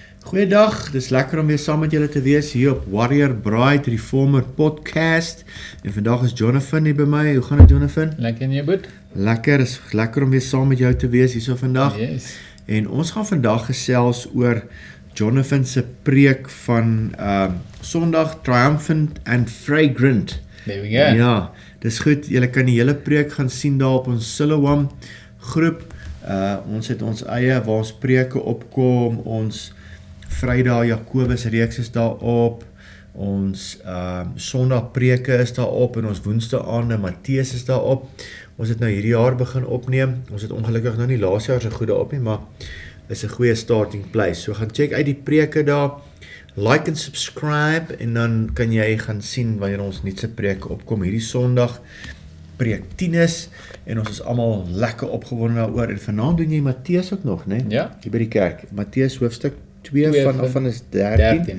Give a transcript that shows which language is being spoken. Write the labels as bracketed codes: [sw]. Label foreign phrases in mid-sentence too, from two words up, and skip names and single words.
[af] Goeiedag, dis lekker om weer saam met julle te wees hier op Warrior Bride Reformer Podcast. En vandag is Jonathan hier by my. Hoe gaan dit, Jonathan? Lekker in jou boet? Lekker, is lekker om weer saam met jou te wees hierso vandag. Yes. En ons gaan vandag gesels oor Jonathan se preek van Sondag, Triumphant and Fragrant. [en] There we go. [af] Ja, dis goed. Julle kan die hele preek gaan sien daar op ons Siloam groep. Ons het ons eie waar ons preke opkom, ons Vrydag Jakobus reeks is daarop, ons Sondag preke is daarop en ons Woensdae aande Matteus is daarop. Ons het nou hierdie jaar begin opneem. Ons het ongelukkig nou nie laas jaar so goed daarop nie, maar is 'n goeie [en] starting place. [af] So gaan check uit die preke daar, like en subscribe en dan kan jy gaan sien wanneer ons nuutste preke opkom. Hierdie Sondag preek 10 is en ons is almal lekker opgewonde daaroor. En vanaand doen jy Matteus ook nog, né? Ja. Hier by die kerk. Matteus hoofstuk 2 van is 13.